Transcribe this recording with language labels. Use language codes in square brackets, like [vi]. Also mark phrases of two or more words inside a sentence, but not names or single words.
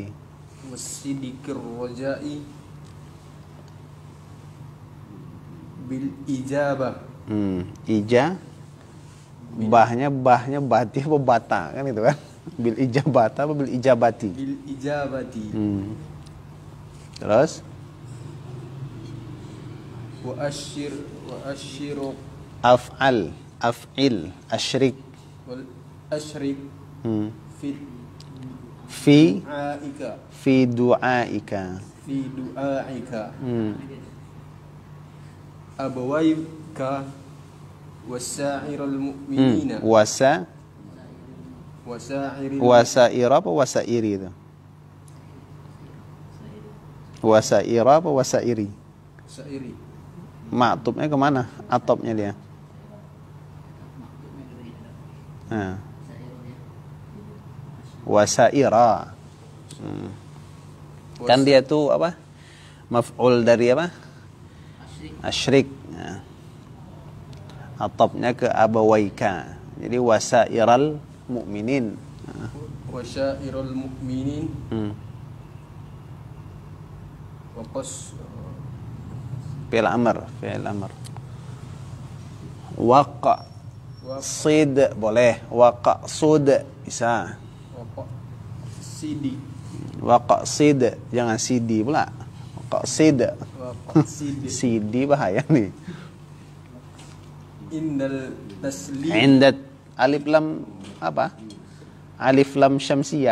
[ar] وصدق الرجاء بالإجابة. [bjn] Bahnya bati apa bata kan itu kan? [ar] بالإجابةَ apa بالإجابةِ? بالإجابةِ. [bjn] Terus [ar] وأشرك افعل أشرك وأشرك fi aika du'aika في دعائك أبويك وسائر المؤمنين wasaira apa wasairi itu? Wasaira apa wasairi? sa'iri [bjn] Maktubnya kemana? Atopnya dia. Wasaira. Kan dia tuh apa? Maf'ul dari apa? Asyrik. Atopnya ke abawaika. [ar] Jadi وسائر المؤمنين. وسائر المؤمنين واقص فعل أمر. [bjn] Sid boleh, waqsid bisa. [ar] sidi [bjn] Waqsid jangan sidi pula. [ar] Waqsid. sidi [bjn] Sidi bahaya nih. [ar] عند التسليم [bjn] Indat [ar] ألف لام [bjn] apa? [ar] ألف لام شمسية.